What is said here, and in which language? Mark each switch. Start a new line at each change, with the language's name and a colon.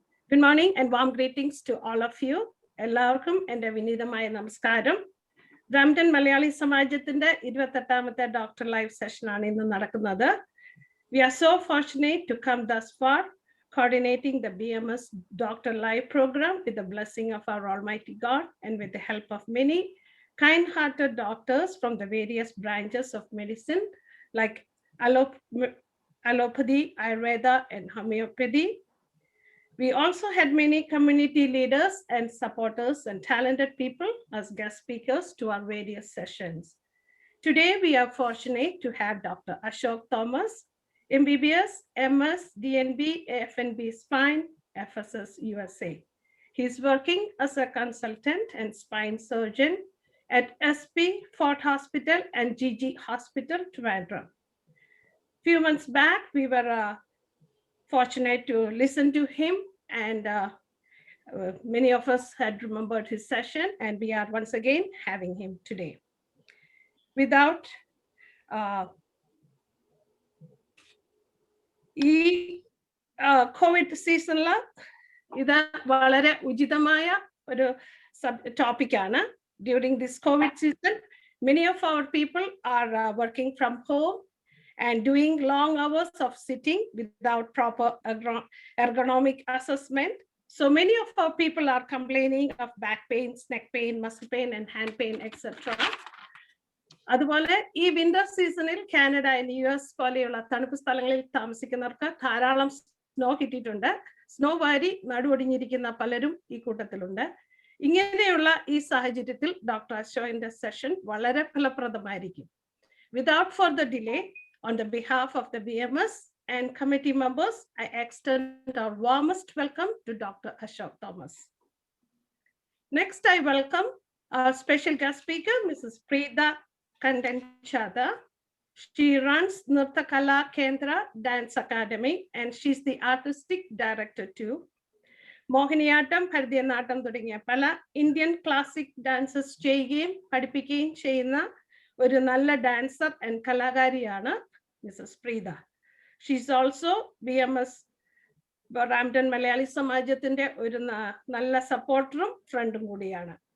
English: Good morning and warm greetings to all of you.
Malayalam: എല്ലാവർക്കും എൻ്റെ വിനീതമായ നമസ്കാരം. ബ്രാംപ്ടൺ മലയാളി സമാജത്തിന്റെ 28ാമത്തെ ഡോക്ടർ ലൈവ് സെഷനാണ് ഇന്ന് നടക്കുന്നത്.
English: We are so fortunate to come thus far, coordinating the BMS Doctor Live program with the blessing of our Almighty God and with the help of many kind-hearted doctors from the various branches of medicine like allopathy, Ayurveda, and homeopathy. We also had many community leaders and supporters and talented people as guest speakers to our various sessions. Today, we are fortunate to have Dr. Ashok Thomas, MBBS, MS, DNB, AFNB Spine, FSS USA. He's working as a consultant and spine surgeon at SP Fort Hospital and GG Hospital, Trivandrum. Few months back, we were fortunate to listen to him, and many of us had remembered his session, and we are once again having him today.
Malayalam: Without ഈ Covid സീസണിൽ ഇത് വളരെ ഉചിതമായ ഒരു ടോപ്പിക്കാണ്.
English: During this covid season many of our people are working from home and doing long hours of sitting without proper ergonomic assessment. So many of our people are complaining of back pain, neck pain, muscle pain, and hand pain, etc.
Malayalam: അതുപോലെ ഈ winter സീസണിൽ Canada and US പോലെയുള്ള തണുപ്പ് സ്ഥലങ്ങളിൽ താമസിക്കുന്നവർക്ക് ധാരാളം snow കിട്ടിയിട്ടുണ്ട്. Snow വാരി നടുവൊടിഞ്ഞിരിക്കുന്ന പലരും ഈ കൂട്ടത്തിലുണ്ട്. ഇങ്ങനെയുള്ള ഈ സാഹചര്യത്തിൽ ഡോക്ടർ അശോകിന്റെ സെഷൻ വളരെ ഫലപ്രദമായിരിക്കും.
English: Without further delay, on the behalf of the BMS and committee members, I extend our warmest welcome to Dr. Ashok Thomas. Next, I welcome our special guest speaker, Mrs. Preeta Kandanchada. She runs Nirtya Kala Kendra Dance Academy and she's the artistic director too.
Malayalam: Mohiniyattam, Bharatanatyam തുടങ്ങിയ പല Indian classic dances ചെയ്യുകയും പഠിപ്പിക്കുകയും ചെയ്യുന്ന ഒരു നല്ല dancer and കലാകാരിയാണ് Mises Preetha.
English: she's also
Malayalam: BMS Brampton Malayali സമാജത്തിന്റെ ഒരു നല്ല സപ്പോർട്ടറും ഫ്രണ്ടും കൂടിയാണ്.